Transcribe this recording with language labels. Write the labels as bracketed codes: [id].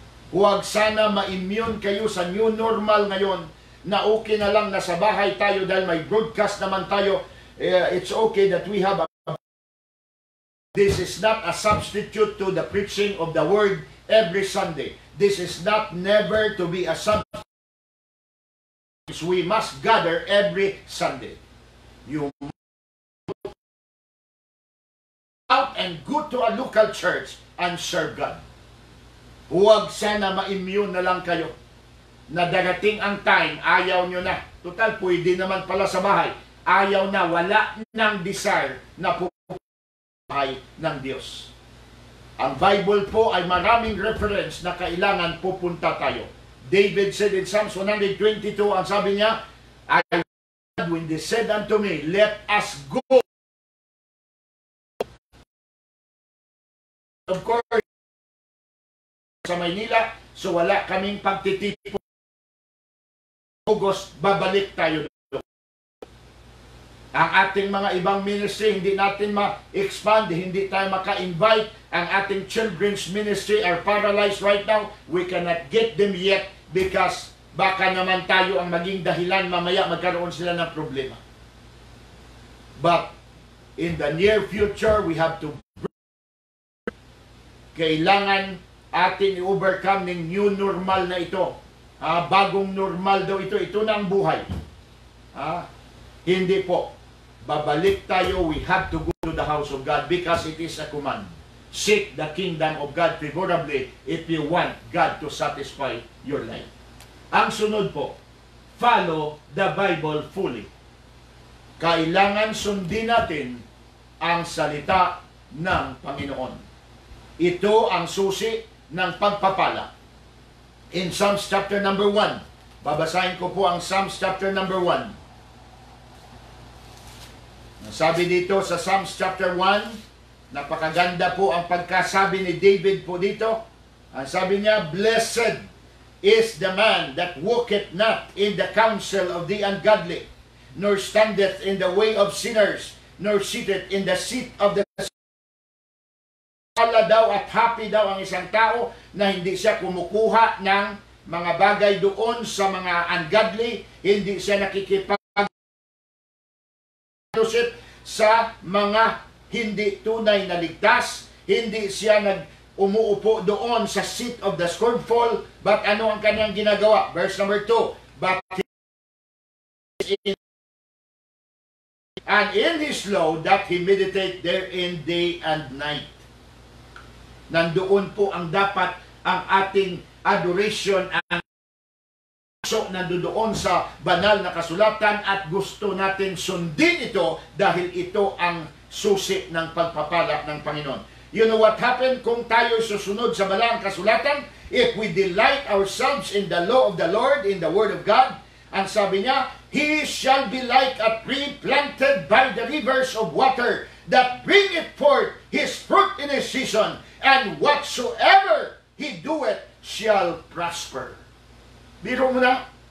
[tl] Huwag sana ma-immune kayo sa new normal ngayon, na okay na lang na sa bahay tayo dahil may broadcast naman tayo. [en] It's okay that we have this is not a substitute to the preaching of the word every Sunday. This is not never to be a substitute. We must gather every Sunday. You out and go to a local church and serve God. [tl] Huwag sana ma-immune na lang kayo na darating ang time, ayaw nyo na. Total, pwede naman pala sa bahay. Ayaw na, wala ng desire na pupuntahay ng Diyos. Ang Bible po ay maraming reference na kailangan pupunta tayo. [en] David said in Psalms 122, [tl] ang sabi niya, [en] when they said unto me, let us go. [tl] Of course, sa Maynila, so wala kaming pagtitipon. August, babalik tayo doon. Ang ating mga ibang ministry, hindi natin ma-expand, hindi tayo maka-invite. Ang ating [en] children's ministry are paralyzed right now. We cannot get them yet because baka naman tayo ang maging dahilan, mamaya magkaroon sila ng problema. But in the near future, we have to [tl] kailangan atin i-overcome ng new normal na ito. Bagong normal daw ito. Ito na ang buhay. Hindi po. Babalik tayo. [en] We have to go to the house of God because it is a command. Seek the kingdom of God favorably if you want God to satisfy your life. [tl] Ang sunod po, [en] follow the Bible fully. [tl] Kailangan sundin natin ang salita ng Panginoon. Ito ang susi ng pagpapala. [en] In Psalms chapter number 1, [tl] babasahin ko po ang Psalms chapter number 1. Sabi dito sa Psalms chapter 1, napakaganda po ang pagkasabi ni David po dito. Ang sabi niya, [en] blessed is the man that walketh not in the counsel of the ungodly, nor standeth in the way of sinners, nor sitteth in the seat of the [tl] daw at happy daw ang isang tao na hindi siya kumukuha ng mga bagay doon sa mga ungodly, hindi siya nakikipag-usap sa mga hindi tunay na ligtas, hindi siya umuupo doon sa seat of the scornful, but ano ang kanyang ginagawa? [en] Verse number 2, but and in his law that he meditate therein day and night. [tl] Nandoon po ang dapat ang ating adoration, ang so nandoon sa banal na kasulatan at gusto natin sundin ito dahil ito ang susi ng pagpapala ng Panginoon. [en] You know what happened [tl] kung tayo susunod sa banal na kasulatan? [en] If we delight ourselves in the law of the Lord, in the Word of God, [tl] ang sabi niya, [en] He shall be like a tree planted by the rivers of water that bringeth forth his fruit in his season, and whatsoever he doeth shall prosper. [tl] Biro mo na,